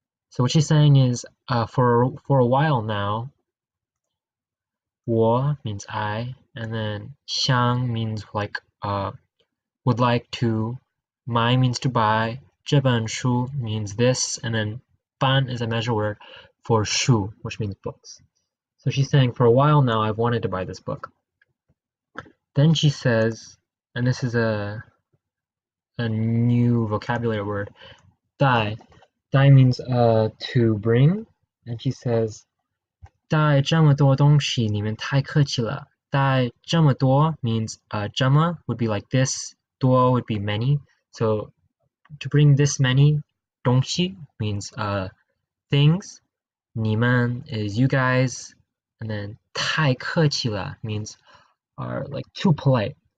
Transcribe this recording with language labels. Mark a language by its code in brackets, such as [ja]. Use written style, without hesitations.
[en] So what she's saying is, for a while now, 我 means I, and then 想 means like would like to, 买 means to buy, 这本书 means this, and then 版 is a measure word for 书, which means books. So she's saying, for a while now, I've wanted to buy this book. Then she says, and this is a new vocabulary word, 带. 带 means to bring, and she says, [zh] 带这么多东西，你们太客气了。 [en] 带这么多 means 这么 would be like this, 多 would be many. So to bring this many 东西 means things. 你们 is you guys, and then 太客气了 means are like too polite.